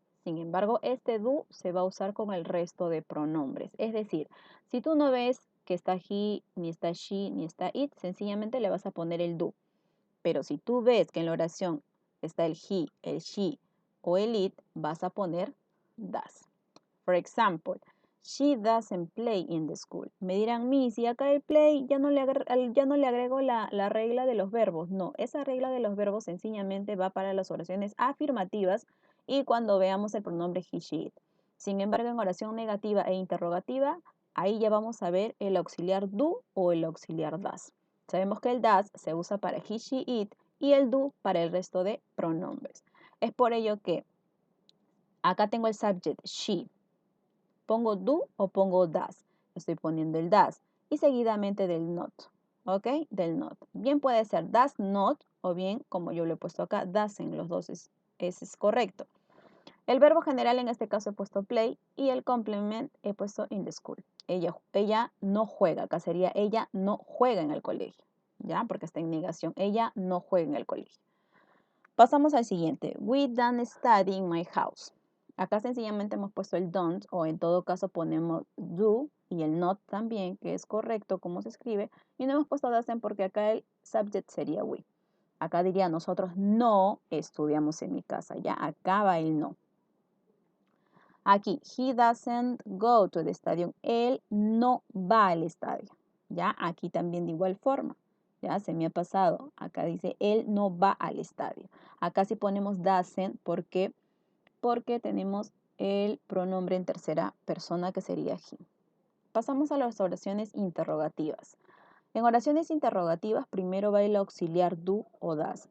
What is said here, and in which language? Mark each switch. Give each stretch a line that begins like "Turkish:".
Spanish: Sin embargo, este do se va a usar con el resto de pronombres. Es decir, si tú no ves que está he, ni está she, ni está it, sencillamente le vas a poner el do. Pero si tú ves que en la oración está el he, el she o el it, vas a poner das.
English: For example, She doesn't play in the school.
Spanish: Me dirán, Miss, y acá el play ya no le agrego la regla de los verbos. No, esa regla de los verbos sencillamente va para las oraciones afirmativas y cuando veamos el pronombre he, she, it. Sin embargo, en oración negativa e interrogativa, ahí ya vamos a ver el auxiliar do o el auxiliar does. Sabemos que el does se usa para he, she, it y el do para el resto de pronombres. Es por ello que acá tengo el subject, she. ¿Pongo do o pongo does? Estoy poniendo el does y seguidamente del not. ¿Ok? Del not. Bien puede ser does not o bien, como yo lo he puesto acá, doesn't. Los dos es correcto. El verbo general en este caso he puesto play y el complement he puesto
English: in the school.
Spanish: Ella no juega. Acá sería ella no juega en el colegio. ¿Ya? Porque está en negación. Ella no juega en el colegio. Pasamos al siguiente.
English: We don't study in my house.
Spanish: Acá sencillamente hemos puesto el don't o en todo caso ponemos do y el not también, que es correcto como se escribe. Y no hemos puesto doesn't porque acá el subject sería we. Acá diría nosotros no estudiamos en mi casa. Ya acá va el no.
English: Aquí, he doesn't go to the stadium.
Spanish: Él no va al estadio. Ya aquí también de igual forma. Ya se me ha pasado. Acá dice, él no va al estadio. Acá sí ponemos doesn't, ¿por qué? Porque tenemos el pronombre en tercera persona que sería he. Pasamos a las oraciones interrogativas. En oraciones interrogativas primero va el auxiliar do o das.